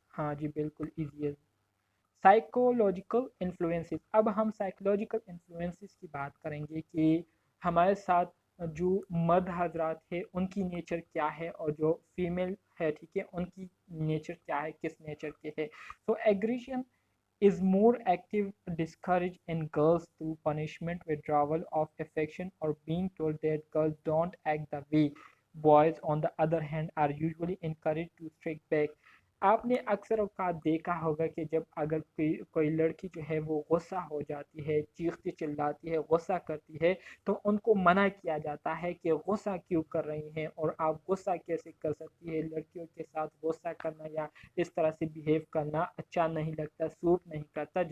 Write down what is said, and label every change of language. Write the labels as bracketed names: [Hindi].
[Urdu] ہاں جی بالکل ایزی ہے. سائیکولوجیکل انفلوئنسز، اب ہم سائیکولوجیکل انفلوئنسز کی بات کریں گے کہ ہمارے ساتھ جو مرد حضرات ہے ان کی نیچر کیا ہے اور جو فیمیل ہے، ٹھیک ہے، ان کی نیچر کیا ہے، کس نیچر کے ہے. [English] تو aggression is more active, discouraged in girls through punishment, withdrawal of affection, or being told that girls don't act the way. Boys, on the other hand, are usually encouraged to strike back. [Urdu] آپ نے اکثر اوقات دیکھا ہوگا کہ جب اگر کوئی لڑکی جو ہے وہ غصہ ہو جاتی ہے، چیختی چلاتی ہے، غصہ کرتی ہے، تو ان کو منع کیا جاتا ہے کہ غصہ کیوں کر رہی ہیں اور آپ غصہ کیسے کر سکتی ہے، لڑکیوں کے ساتھ غصہ کرنا یا اس طرح سے بیہیو کرنا اچھا نہیں لگتا، سوٹ نہیں کرتا.